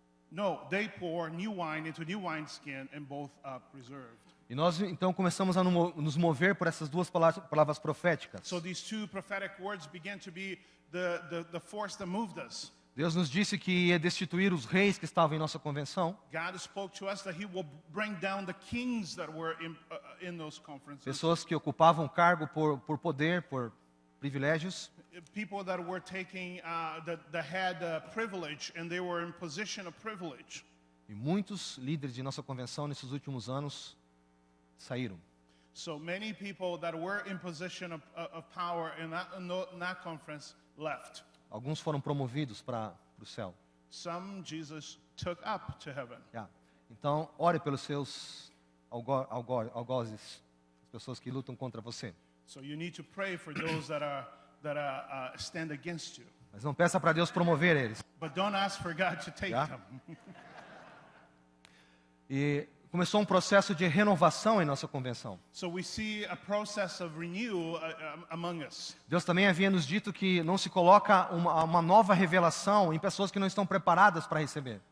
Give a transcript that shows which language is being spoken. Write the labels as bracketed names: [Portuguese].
[English] No, they pour new wine into new wineskin, and both are preserved." [Portuguese] E nós então começamos a nos mover por essas duas palavras proféticas. [English] So these two prophetic words began to be the force that moved us. [Portuguese] Deus nos disse que ia destituir os reis que estavam em nossa convenção, [English] God spoke to us that he will bring down the kings that were in those conferences. [Portuguese] pessoas que ocupavam cargo por poder, por privilégios, [English] People that were taking, that had privilege, and they were in position of privilege. [Portuguese] e muitos líderes de nossa convenção nesses últimos anos saíram. [English] So many people that were in position of power in that conference left. [Portuguese] Alguns foram promovidos para o céu. [English] Some Jesus took up to heaven. Yeah. [Portuguese] Então, ore pelos seus algozes, as pessoas que lutam contra você. [English] So you need to pray for those that stand against you. [Portuguese] Mas não peça para Deus promover eles. [English] But don't ask for God to take Yeah. them. [Portuguese] E começou um processo de renovação em nossa convenção. [English] So we see a process of renewal among us. [Portuguese] Deus também havia nos dito que não se coloca uma nova revelação em pessoas que não estão preparadas para receber.